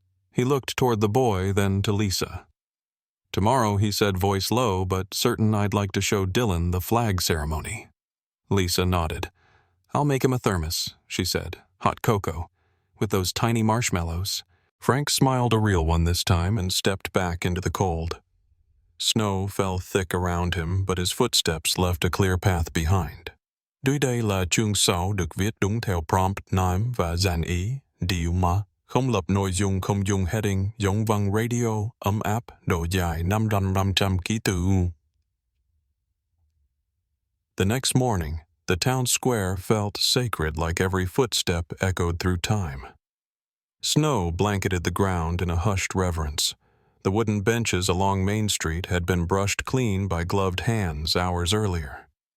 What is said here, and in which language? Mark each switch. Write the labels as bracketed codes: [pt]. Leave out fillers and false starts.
[en] He looked toward the boy, then to Lisa. "Tomorrow," he said, voice low, but certain, "I'd like to show Dylan the flag ceremony." Lisa nodded. "I'll make him a thermos," she said, "hot cocoa, with those tiny marshmallows." Frank smiled, a real one this time, and stepped back into the cold. Snow fell thick around him, but his footsteps left a clear path behind. [vi] Dưới đây là chương 6 được viết đúng theo prompt name và dàn ý, điều mà, không lập nội dung, không dùng heading, giống văn radio, ấm áp, độ dài 500 ký tự. [en] The next morning, the town square felt sacred, like every footstep echoed through time. Snow blanketed the ground in a hushed reverence. The wooden benches along Main Street had been brushed clean by gloved hands hours earlier.